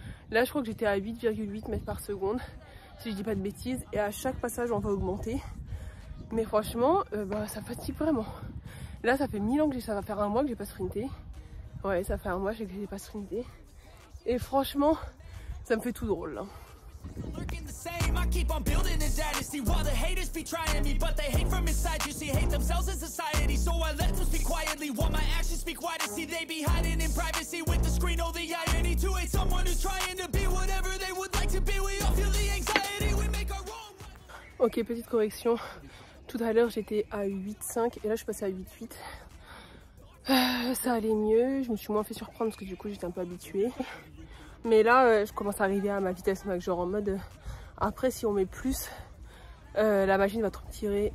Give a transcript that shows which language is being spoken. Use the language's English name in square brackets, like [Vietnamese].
[French] Là je crois que j'étais à 8,8 mètres par seconde, si je dis pas de bêtises. Et à chaque passage on va augmenter. Mais franchement bah, ça fatigue vraiment. Là ça fait 1000 ans que ça va faire un mois que j'ai pas sprinté. Ouais ça fait un mois que j'ai pas sprinté. Et franchement ça me fait tout drôle là. [English] I keep on building a dynasty while the haters be trying me, but they hate from inside. You see, hate themselves in society, so I let them speak quietly while my actions speak wider. See, they be hiding in privacy with the screen. Oh, the irony to hate someone who's trying to be whatever they would like to be. We all feel the anxiety, we make our wrong. [French] Ok, petite correction. Tout à l'heure, j'étais à 8,5 et là, je suis passée à 8,8. Ça allait mieux. Je me suis moins fait surprendre parce que du coup, j'étais un peu habituée. Mais là, je commence à arriver à ma vitesse max, genre en mode... Après, si on met plus, la machine va trop me tirer.